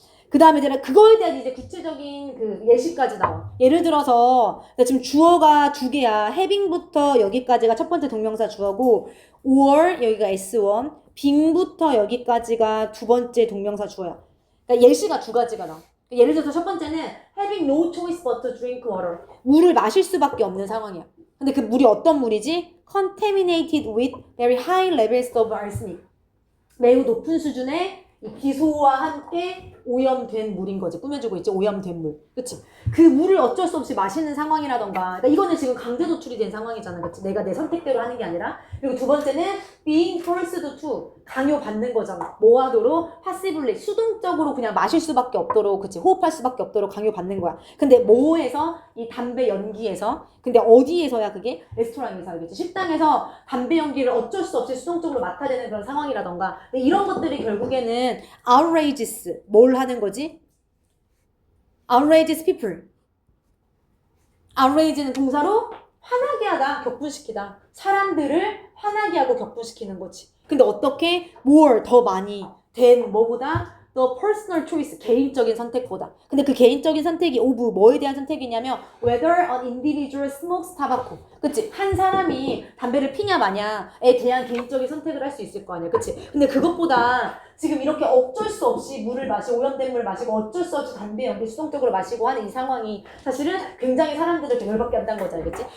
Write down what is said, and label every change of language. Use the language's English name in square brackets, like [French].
[Korean] 그 다음에 이제 그거에 대한 이제 구체적인 그 예시까지 나와. 예를 들어서 지금 주어가 두 개야. having부터 여기까지가 첫 번째 동명사 주어고 or 여기가 S1, being부터 여기까지가 두 번째 동명사 주어야. 그러니까 예시가 두 가지가 나와. 예를 들어서 첫 번째는 [English] having no choice but to drink water. [Korean] 물을 마실 수밖에 없는 상황이야. 근데 그 물이 어떤 물이지? [English] contaminated with very high levels of arsenic. [Korean] 매우 높은 수준의 이 비소와 함께 오염된 물인 거지. 꾸며주고 있지. 오염된 물. 그치? 그 물을 어쩔 수 없이 마시는 상황이라던가. 그러니까 이거는 지금 강제 노출이 된 상황이잖아. 그치? 내가 내 선택대로 하는 게 아니라. 그리고 두 번째는 [English] being forced to. [Korean] 강요받는 거잖아. 뭐 하도록? passively. 수동적으로 그냥 마실 수밖에 없도록. 그치? 호흡할 수밖에 없도록 강요받는 거야. 근데 뭐에서? 이 담배 연기에서. 근데 어디에서야 그게? 레스토랑에서 알겠지? 식당에서 담배 연기를 어쩔 수 없이 수동적으로 맡아야 되는 그런 상황이라던가. 근데 이런 것들이 결국에는 outrageous. 뭘 하는 거지? [English] outrageous people. [Korean] outrage는 동사로 화나게 하다, 격분시키다. 사람들을 화나게 하고 격분시키는 거지. 근데 어떻게? more, 더 많이 된 뭐보다? [English] the personal choice, [Korean] 개인적인 선택보다. 근데 그 개인적인 선택이 of 뭐에 대한 선택이냐면 [English] whether an individual smokes tobacco. [Korean] 그치? 한 사람이 담배를 피냐 마냐에 대한 개인적인 선택을 할 수 있을 거 아니야. 그치? 근데 그것보다 지금 이렇게 어쩔 수 없이 물을 마시고 오염된 물을 마시고 어쩔 수 없이 담배 연기 수동적으로 마시고 하는 이 상황이 사실은 굉장히 사람들을 좀 열받게 한다는 거지, 알겠지?